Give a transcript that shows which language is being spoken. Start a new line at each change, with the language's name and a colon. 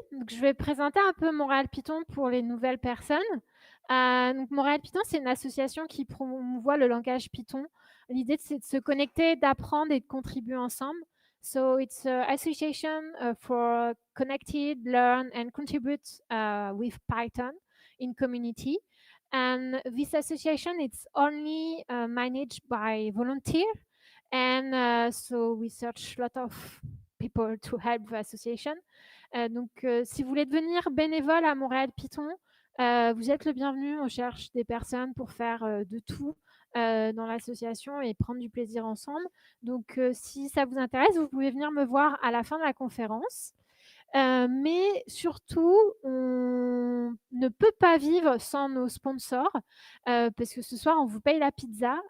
French: Donc, je vais présenter un peu Montréal Python pour les nouvelles personnes. Donc, Montréal Python, c'est une association qui promouvoit le langage Python. L'idée, c'est de se connecter, d'apprendre et de contribuer ensemble.
English: So it's an association for connected, learn and contribute with Python in community. And this association, it's only managed by volunteer. And so we search a lot of people to help the association.
French: Donc, si vous voulez devenir bénévole à Montréal Python, vous êtes le bienvenu. On cherche des personnes pour faire de tout dans l'association et prendre du plaisir ensemble. Donc, si ça vous intéresse, vous pouvez venir me voir à la fin de la conférence. Mais surtout, on ne peut pas vivre sans nos sponsors parce que ce soir, on vous paye la pizza.